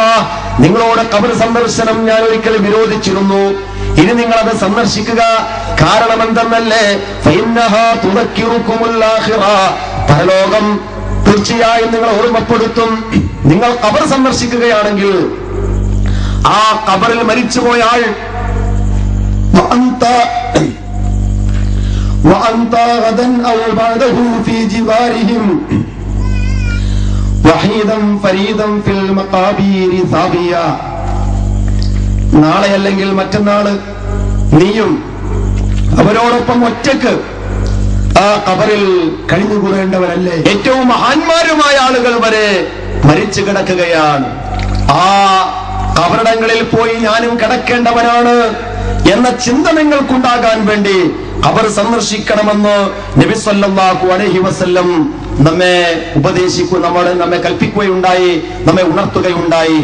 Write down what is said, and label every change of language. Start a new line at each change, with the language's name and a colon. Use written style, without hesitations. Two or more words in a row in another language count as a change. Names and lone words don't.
Malayalam: നിങ്ങളോട് ഖബർ സന്ദർശനം ഞാൻ ഒരിക്കൽ വിരോധിച്ചിരുന്നു, ഇനി നിങ്ങൾ അത് സന്ദർശിക്കുക. കാരണം എന്തെന്നല്ലേ?
Arabic: فإنها تذكركم الآخرة,
Malayalam: പരലോകം തീർച്ചയായും നിങ്ങൾ ഓർമ്മപ്പെടുത്തും. നിങ്ങൾ ഖബർ സന്ദർശിക്കുകയാണെങ്കിൽ ആ ഖബറിൽ മരിച്ചുപോയ ആൾ
Arabic: وأنت غدا أو بعده في جوارهم وحيدا فريدا في المقابر ثابيا.
Malayalam: നാളെ അല്ലെങ്കിൽ മറ്റന്നാള് നീയും അവരോടൊപ്പം ഒറ്റക്ക് ആ ഖബറിൽ കഴിഞ്ഞുകൂടേണ്ടവരല്ലേ? ഏറ്റവും മഹാന്മാരുമായ ആളുകൾ വരെ മരിച്ചു കിടക്കുകയാണ്. ആ ഖബറിടങ്ങളിൽ പോയി ഞാനും കിടക്കേണ്ടവനാണ് എന്ന ചിന്ത നിങ്ങൾക്കുണ്ടാകാൻ വേണ്ടി ഖബർ സന്ദർശിക്കണമെന്ന് നബി
Arabic: صلى الله عليه وسلم
Malayalam: നമ്മെ കൽപ്പിക്കുകയുണ്ടായി, നമ്മെ ഉണർത്തുകയുണ്ടായി.